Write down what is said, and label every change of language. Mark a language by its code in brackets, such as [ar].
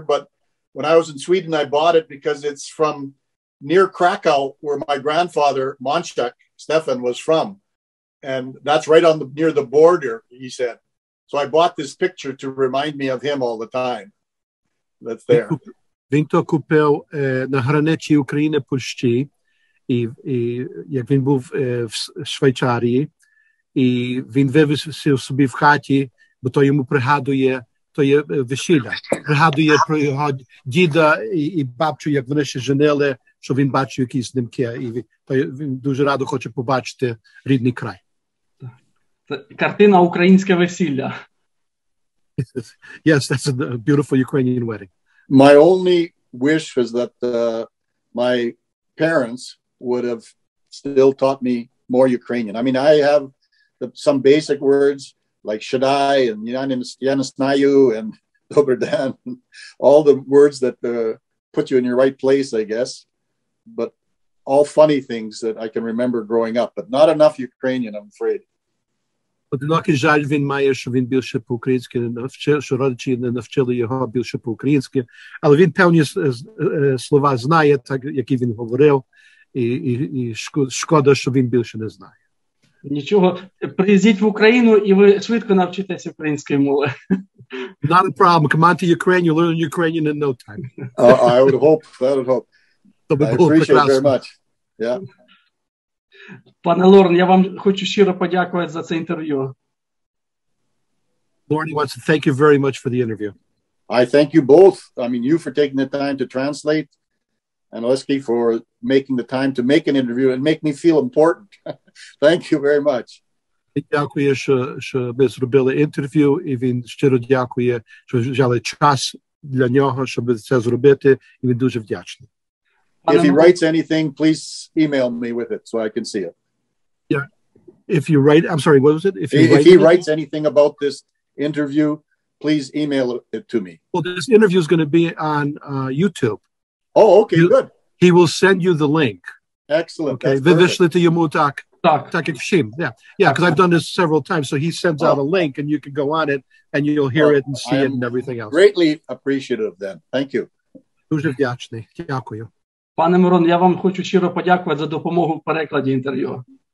[en] But when I was in Sweden, I bought it because it's from near Krakow, where my grandfather, Monchak Stefan, was from. And that's right on near the border, he said. So I bought this picture to remind me of him all the time. That's there. [uk] Він то купив на границі України-Польщі, і як він був в Швейцарії, і він вивісив собі в хаті, бо то йому пригадує, то є весілля, пригадує про його діда і бабцю, як вони ще женили, що він бачив якісь знімки, і він дуже радо хоче побачити рідний край. Це картина «Українське весілля». [en] Yes, that's a beautiful Ukrainian wedding. My only wish was that my parents would have still taught me more Ukrainian. I mean, I have some basic words like Shaddai and Yanisnayu and Dobrodan, all the words that put you in your right place, I guess. But all funny things that I can remember growing up, but not enough Ukrainian, I'm afraid. [uk] Одинокий жаль він має, що він більше по-українськи не навчив, що родичі не навчили його більше по-українськи. Але він певні слова знає, так, які він говорив, і шкода, що він більше не знає. Нічого, приїздіть в Україну і ви швидко навчитесь української мови. [en] Not a problem. Come on to Ukraine, you learn Ukrainian in no time. I would hope. I would hope. I appreciate it very much. Yeah. [uk] Пане Лорн, я вам хочу щиро подякувати за це інтерв'ю. [en] Lorne wants to thank you very much for the interview. I thank you both. I mean, you for taking the time to translate, and Oleski for making the time to make an interview and make me feel important. Thank you very much. [uk] Дякую, що ви зробили інтерв'ю, і він щиро дякує, що взяли час для нього, щоб це зробити, і він дуже вдячний. [en] If he writes anything, please email me with it so I can see it. Yeah. If you write, I'm sorry, what was it? If he writes anything about this interview, please email it to me. Well, this interview is going to be on YouTube. Oh, okay, good. He will send you the link. Excellent. [uk] Okay. Ви вийшли йому так. Так. Так як всім. Yeah. [en] Yeah, because I've done this several times. So he sends out a link and you can go on it and you'll hear it and see it and everything else. Greatly appreciative then. Thank you. [uk] Дуже вдячний. Дякую. Пане Мирон, я вам хочу щиро подякувати за допомогу в перекладі інтерв'ю.